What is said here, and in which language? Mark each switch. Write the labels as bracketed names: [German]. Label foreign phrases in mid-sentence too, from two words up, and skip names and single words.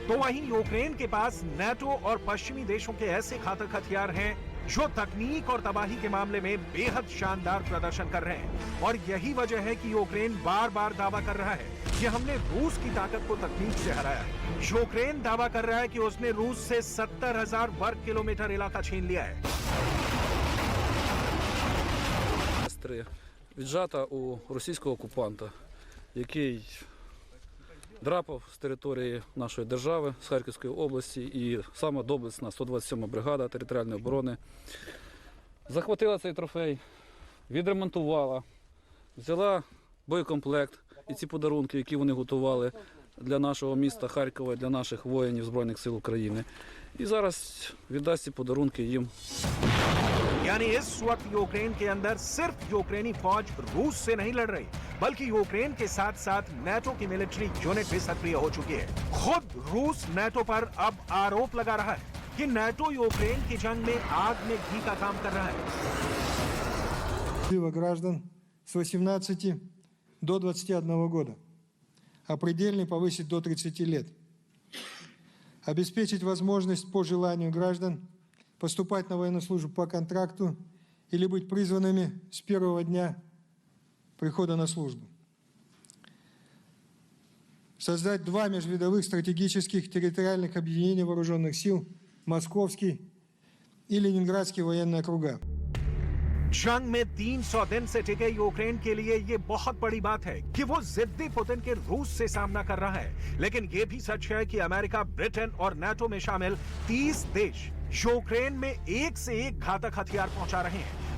[Hindi] तो वहीं यूक्रेन के पास नेटो और पश्चिमी देशों के ऐसे घातक हथियार हैं जो तकनीक और तबाही के मामले में बेहद शानदार प्रदर्शन कर रहे हैं। और यही वजह है कि यूक्रेन बार बार दावा कर रहा है कि हमने रूस की ताकत को तकनीक से हराया है। यूक्रेन दावा कर रहा है कि उसने रूस से 70,000 वर्ग किलोमीटर इलाका छीन लिया है। [Ukrainian] Віджата у російського окупанта, який драпав з території нашої держави, з Харківської області, і саме доблесна 127-ма бригада територіальної оборони захватила цей трофей, відремонтувала, взяла боєкомплект і ці подарунки, які вони готували для нашого міста Харкова, для наших воїнів Збройних сил України. І зараз віддасть ці подарунки їм. [Hindi] यानी इस वक्त यूक्रेन के अंदर सिर्फ यूक्रेनी फौज रूस से नहीं लड़ रही, बल्कि यूक्रेन के साथ साथ नेटो की [English] military unit [Hindi] भी सक्रिय हो चुकी है। खुद रूस नेटो पर अब आरोप लगा रहा है कि नेटो यूक्रेन की जंग में आग में घी का काम कर रहा है। [Russian] Призыва граждан с 18 до 21 года, а предельный повысить до 30 лет. Обеспечить возможность по желанию граждан поступать на военную службу по контракту или быть призванными с первого дня прихода на службу. Создать 2 межвидовых стратегических территориальных объединения вооруженных сил Московский и Ленинградский военные округа. [Hindi] जंग में 300 दिन से टिके यूक्रेन के लिए ये बहुत बड़ी बात है कि वो जिद्दी पुतिन के रूस से सामना कर रहा है। लेकिन ये भी सच है कि अमेरिका, ब्रिटेन और नाटो में शामिल 30 देश यूक्रेन में एक से एक घातक हथियार पहुंचा रहे हैं।